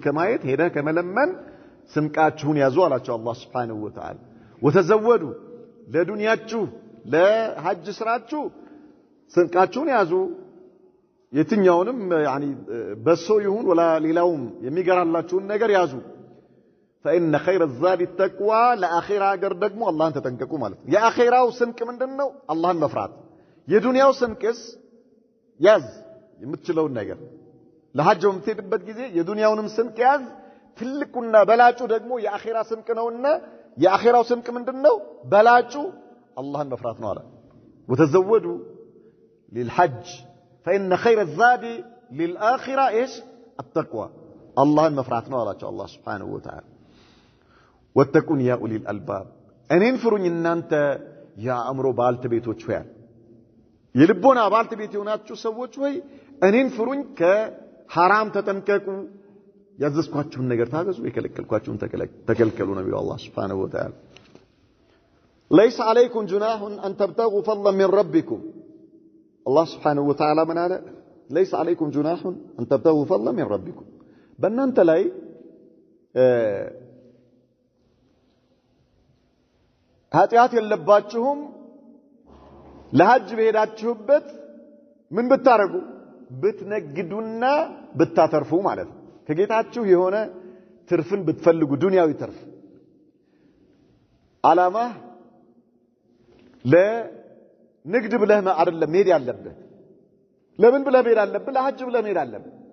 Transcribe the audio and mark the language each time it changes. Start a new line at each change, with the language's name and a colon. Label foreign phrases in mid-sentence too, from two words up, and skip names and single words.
Amharic: ከማየት ሄደ ከመለመን ስንቃችሁን ያዙ አላቸው አላህ
Arabic: سبحانه وتعالى
Amharic: ወተዘወዱ ለዱንያችሁ ለሐጅ ስራችሁ ስንቃችሁን ያዙ የትኛውንም يعني በሶ ይሁን ወላ ሌላውም የሚገራላችሁን ነገር ያዙ
Arabic: فإن خير الزاد التقوى لآخرة
Amharic: አገር ደግሞ አላህን ተጠንቀቁ ማለት ነው የአኺራው ስንቅ ምንድነው አላህን መፍራት የዱንያው ስንቅስ ያዝ የምትችለው ነገር ለሐጅ የምትሄድበት ጊዜ የዱንያውንም ስንቅ ያዝ ትልቁና በላጩ ደግሞ የአኺራ ስንቅ ነውና የአኺራው ስንቅ ምንድነው በላጩ አላህን መፍራት ነው አለ ወተዘወዱ
Arabic: للحج فإن خير الزاد للآخرة ايش التقوى
Amharic: አላህን መፍራት ነው አላቸው አላህ
Arabic: سبحانه وتعالى واتقون يا أولي الألباب
Amharic: እኔን ፍሩኝ እናንተ ያ አእምሮ ባልተቤቶች ሆይ የልቦና ባልተቤት የሆናችሁ ሰዎች ሆይ እኔን ፍሩኝ ከሐራም ተጠንቀቁ ያዘዝኳችሁን ነገር ታገዙ የከለከልኳችሁን ተከልከሉ ነው የሚለው አላህ
Arabic: سبحانه وتعالى ليس عليكم جناح أن تبتغوا فضلا من ربكم الله سبحانه وتعالى من هذا ليس عليكم جناح أن تبتغوا فضلا من ربكم بأنت لاي
Amharic: ኃጢአት የለባችሁም ለሐጅ በሄዳችሁበት ምን ብታረጉ ብትነግዱና ብታተርፉ ማለት ነው ከጌታችሁ የሆነ ትርፍን ብትፈልጉ ዱንያዊ ትርፍ አላማ ለንግድ ብለህ አይደለም መሄድ ያለብህ ለምን ብለህ መሄድ አለብህ ለሐጅ ብለህ መሄድ አለብህ